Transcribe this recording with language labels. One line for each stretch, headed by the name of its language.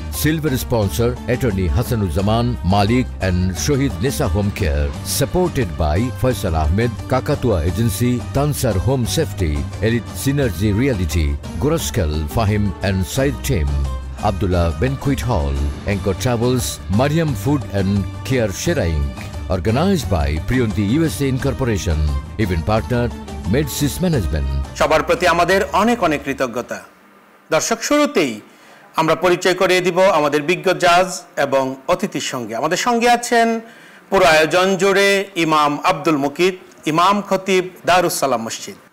Bangla: Silver sponsor attorney Hasanuzzaman Malik and Shahid Nessa home care, supported by Faisal Ahmed, কাকাতুয়া agency, তানসার home safety, elite synergy reality, গোরস্কাল Fahim and Saeed team, Abdullah Banquet Hall, Anchor Travels, Mariam Food and Care Sheraing.
English: Organized by Priyonti USA Incorporation. Event partner Medsis Management.
Bangla: সবার প্রতি আমাদের অনেক অনেক কৃতজ্ঞতা। দর্শক, শুরুতেই আমরা পরিচয় করিয়ে দিব আমাদের বিজ্ঞ জাজ এবং অতিথির সঙ্গে। আমাদের সঙ্গে আছেন পুরো আয়োজন জুড়ে ইমাম আব্দুল মুকিত, ইমাম খতিব দারুস সালাম মসজিদ।